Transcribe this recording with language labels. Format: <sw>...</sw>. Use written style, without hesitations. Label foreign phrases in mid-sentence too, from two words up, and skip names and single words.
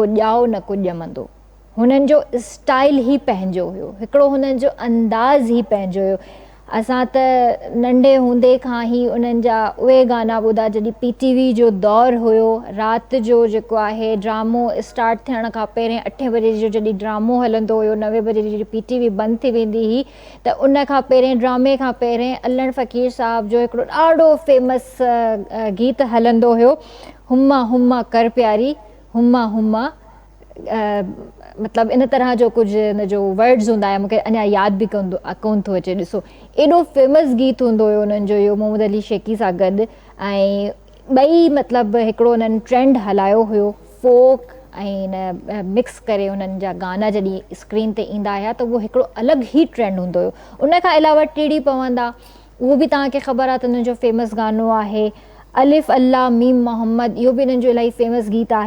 <sd>ॼाओ न को ॼमंदो हुननि जो स्टाइल ई पंहिंजो हुयो हिकिड़ो हुननि जो अंदाज़ ई पंहिंजो हुयो असां त नंढे हूंदे खां ई उन्हनि जा उहे गाना ॿुधा जॾहिं PTV जो दौरु हुयो राति जो जेको आहे ड्रामो स्टार्ट थियण खां पहिरें 8 बजे जो जॾहिं ड्रामो हलंदो हुयो 9 बजे जॾहिं PTV बंदि थी वेंदी हुई त उन खां पहिरें ड्रामे खां पहिरें अल्लण फ़क़ीर साहब जो हिकिड़ो ॾाढो फेमस गीत हलंदो हुयो हुम्मा हुम्मा कर प्यारी हुम्मा हुम्मा मतिलबु इन तरह जो कुझु इन जो वर्ड्स हूंदा हुआ मूंखे अञा यादि बि कोन थो अचे ॾिसो एॾो फेमस गीत हूंदो हुयो उन्हनि जो इहो मोहम्मद अली शेखी सां गॾु ऐं ॿई मतिलबु हिकिड़ो उन्हनि ट्रेंड हलायो हुयो फोक ऐं इन मिक्स करे उन्हनि जा गाना जॾहिं स्क्रीन ते ईंदा हुया त उहो हिकिड़ो अलॻि ई ट्रेंड हूंदो हुयो उन खां अलावा टीड़ी पवंदा उहो बि तव्हांखे ख़बर आहे त उन्हनि जो फेमस गानो आहे अलिफ अल्लाह मीम मोहम्मद, इहो बि इन्हनि जो इलाही फेमस गीत आहे।</sd>